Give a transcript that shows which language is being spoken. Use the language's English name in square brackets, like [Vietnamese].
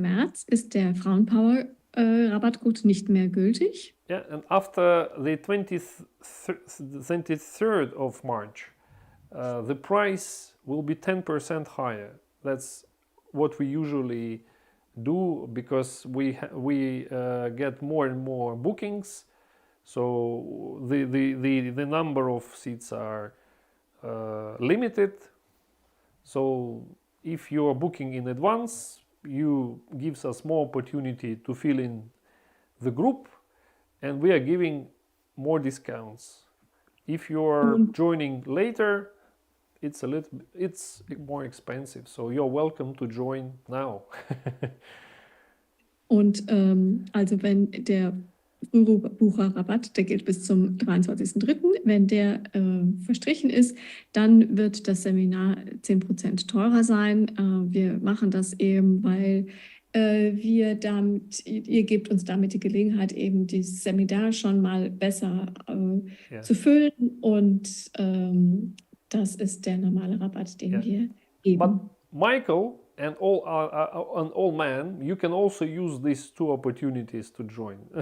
[German] März ist der Frauenpower Rabattcode nicht mehr gültig. [English] Yeah, and after the 23rd of March, the price will be 10% higher. That's what we usually do because we get more and more bookings. So the number of seats are limited. So if you are booking in advance, you gives us more opportunity to fill in the group, and we are giving more discounts. If you are joining later, it's more expensive. So you're welcome to join now. [German] Und also wenn der Frühbucherrabatt, der gilt bis zum 23.03. Wenn der verstrichen ist, dann wird das Seminar 10% teurer sein. Wir machen das eben, weil ihr gebt uns damit die Gelegenheit, eben dieses Seminar schon mal besser zu füllen. Und das ist der normale Rabatt, den wir geben. [English] But Michael and all men, you can also use these two opportunities to join.